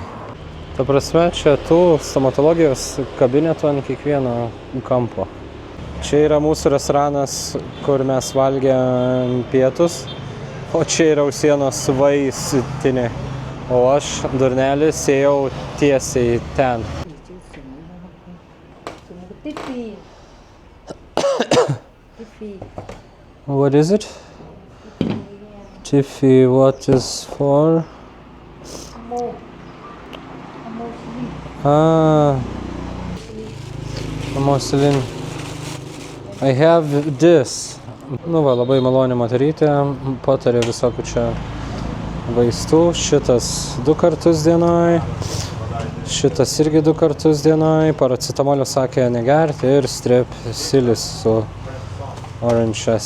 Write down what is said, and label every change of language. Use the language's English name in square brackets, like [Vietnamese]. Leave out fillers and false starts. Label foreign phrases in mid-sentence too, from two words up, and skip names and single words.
[Lithuanian] Ta prasme, čia tų stomatologijos kabinetų ant kiekvieno kampo. Čia yra mūsų restoranas, kur mes valgėm pietus, o čia yra Ausienos vaistinė. O aš, durnelis, ėjau tiesiai ten. [English] What is it? Tiffy, what is for? Amoxicillin. I have this. [Lithuanian] Nu va, labai maloni moterytė, patarė visokių čia vaistų. Šitas 2 kartus dienoj, šitas irgi 2 kartus dienoj. Paracetamolio sakė negerti ir strepsilis su oranges.